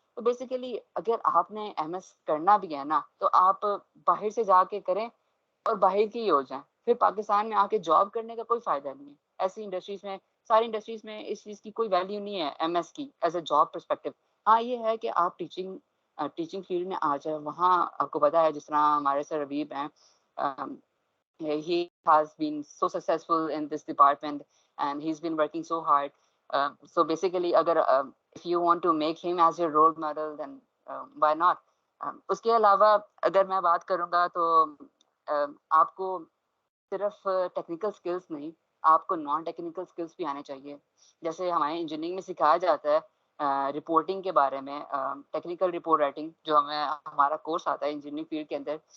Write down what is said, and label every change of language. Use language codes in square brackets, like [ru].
[ur] تو بیسیکلی اگر آپ نے ایم ایس کرنا بھی ہے نا تو آپ باہر سے جا کے کریں اور باہر کی ہی ہو جائیں. پھر پاکستان میں آ کے جاب کرنے کا کوئی فائدہ نہیں ہے. ایسی انڈسٹریز میں، ساری انڈسٹریز میں اس چیز کی کوئی ویلیو نہیں ہے ایم ایس کی ایز اے جاب پرسپیکٹو. ہاں یہ ہے کہ آپ ٹیچنگ فیلڈ میں آ جائے. وہاں آپ کو پتا ہے جس طرح ہمارے سر ربیب ہیں، [en] he has been so successful in this department and he's been working so hard. So basically [ur] اگر [en] if you want to make him as your role model then why not. [ur] اس کے علاوہ اگر میں بات کروں گا تو آپ کو صرف ٹیکنیکل سکلز نہیں، آپ کو نان ٹیکنیکل سکلز بھی آنے چاہیے. جیسے ہمارے انجینئرنگ میں سکھایا جاتا ہے رپورٹنگ کے بارے میں، ٹیکنیکل رپورٹ رائٹنگ جو ہمارا کورس آتا ہے انجینئرنگ فیلڈ کے اندر.